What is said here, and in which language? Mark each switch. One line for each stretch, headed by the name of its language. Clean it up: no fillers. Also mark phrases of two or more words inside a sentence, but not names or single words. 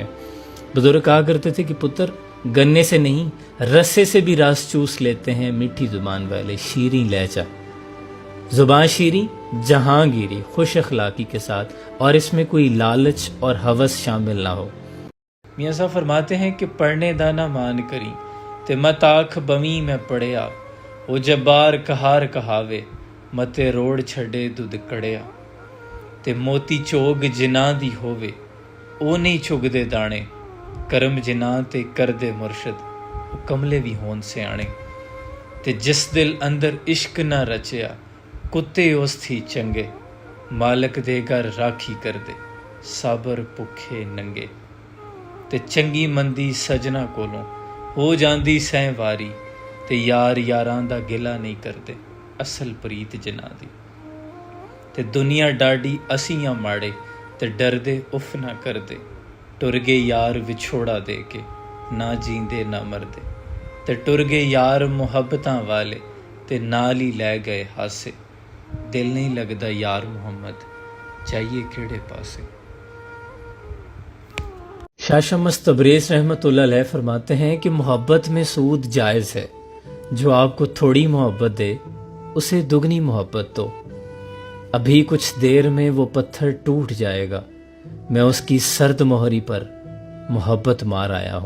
Urdu: بزرگ کہا کرتے تھے کہ پتر گنے سے نہیں رسے سے بھی رس چوس لیتے ہیں میٹھی زبان والے، شیریں لہجہ، زبان شیریں جہانگیری، خوش اخلاقی کے ساتھ، اور اس میں کوئی لالچ اور ہوس شامل نہ ہو۔ میاں صاحب فرماتے ہیں کہ
Punjabi: پڑھنے دانا مان کری تے مت آکھ بمی میں پڑھیا، او جبار کہار کہاوے متے روڑ چھڑے دودھ کڑیا، تے موتی چوگ جناں دی ہووے او نہیں چگ دے دانے، کرم جناں تے کر دے مرشد او کملے بھی ہون سے آنے، تے جس دل اندر عشق نہ رچیا کتے اس تھی چنگے، مالک دے گھر راکھی کر دے صابر پکھے ننگے، تے چنگی مندی سجنا کولوں ہو جاندی سیں واری، تے یار یاراں دا گلا نہیں کردے اصل پریت جناں دی، تے دنیا ڈاڈی اسیاں ماڑے تے ڈر دے اف نہ کردے، ٹر گے یار وچھوڑا دے کے نہ جیندے نہ مردے، تے ٹر گے یار محبتاں والے تے نال ہی لے گئے ہاسے، دل نہیں لگدا یار محمد چاہیے کیڑے پاسے۔
Urdu: شاہ شمس تبریز
Arabic: رحمۃ اللہ علیہ
Urdu: فرماتے ہیں کہ محبت میں سود جائز ہے، جو آپ کو تھوڑی محبت دے اسے دگنی محبت دو، ابھی کچھ دیر میں وہ پتھر ٹوٹ جائے گا، میں اس کی سرد مہری پر محبت مار آیا ہوں۔